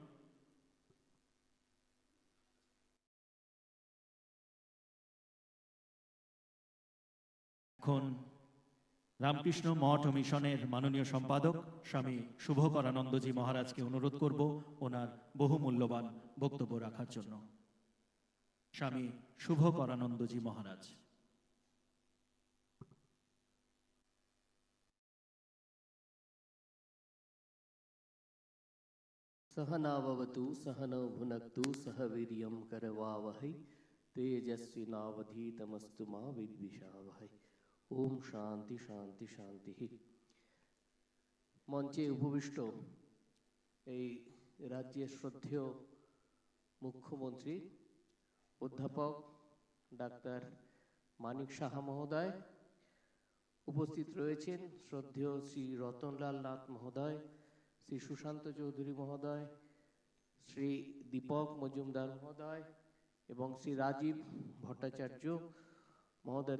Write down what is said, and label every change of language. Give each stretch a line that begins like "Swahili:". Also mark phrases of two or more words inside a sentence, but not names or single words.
Bangla: এখন রামকৃষ্ণ মঠ ও মিশনের মাননীয় সম্পাদক স্বামী শুভকরানন্দজি মহারাজকে অনুরোধ করব ওনার বহুমূল্যবান বক্তব্য রাখার জন্য। স্বামী শুভকরানন্দজি মহারাজ।
Sanskrit: सहनावतु सहनौ भुनक्तु सह वीर्यं करवावहै तेजस्विनावधीतमस्तु मा विद्विषावहै। ओम शांति शांति शांति।
Bangla: মঞ্চে উপবিষ্ট এই রাজ্যের শ্রদ্ধেয় মুখ্যমন্ত্রী অধ্যাপক ডাক্তার মানিক সাহা মহোদয়, উপস্থিত রয়েছেন শ্রদ্ধেয় শ্রী রতনলাল নাথ মহোদয়, শ্রী সুশান্ত চৌধুরী মহোদয়, শ্রী দীপক মজুমদার মহোদয় এবং শ্রী রাজীব ভট্টাচার্য মহোদয়।